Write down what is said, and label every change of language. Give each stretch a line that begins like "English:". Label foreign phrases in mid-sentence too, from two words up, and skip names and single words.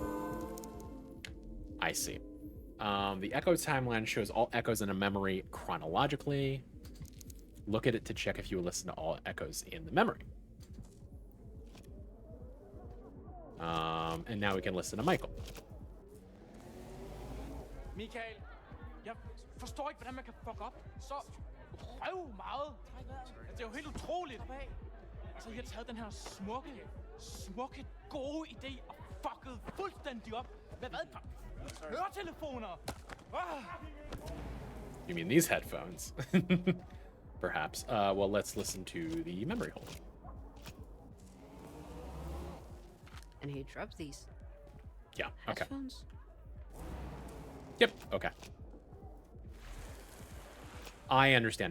English: I see. The echo timeline shows all echoes in a memory chronologically. Look at it to check if you will listen to all echoes in the memory. And now we can listen to Michael.
Danish: Michael, jeg forstår ikke, hvordan man kan fuck op så meget. Det er jo helt utroligt. Så I har taget den her smukke, gode idé og fucket fuldstændig op. Hvad? Høretelefoner!
English: You mean these headphones? Perhaps. Well, let's listen to the memory hole. And he dropped these Yeah, okay. headphones. Yep, okay. I understand now.